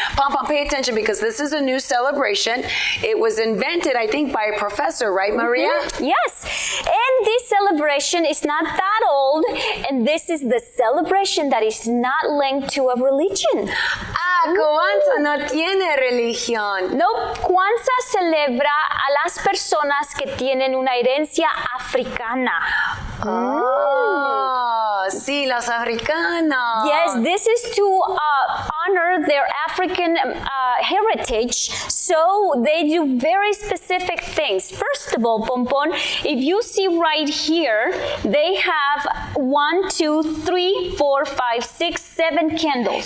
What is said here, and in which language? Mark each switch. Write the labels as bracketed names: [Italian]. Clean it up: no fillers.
[English] Pom, pay attention because this is a new celebration. It was invented, I think, by a professor, right, Maria? Yes, and this celebration is not that old, and this is the celebration that is not linked to a religion. [Spanish] Kwanzaa no tiene religión. No, Kwanzaa celebra a las personas que tienen una herencia africana. Oh, sí, los africanos. [English] Yes, this is to honor their African heritage, so they do very specific things. First of all, Pompon, if you see right here, they have 1, 2, 3, 4, 5, 6, 7 candles.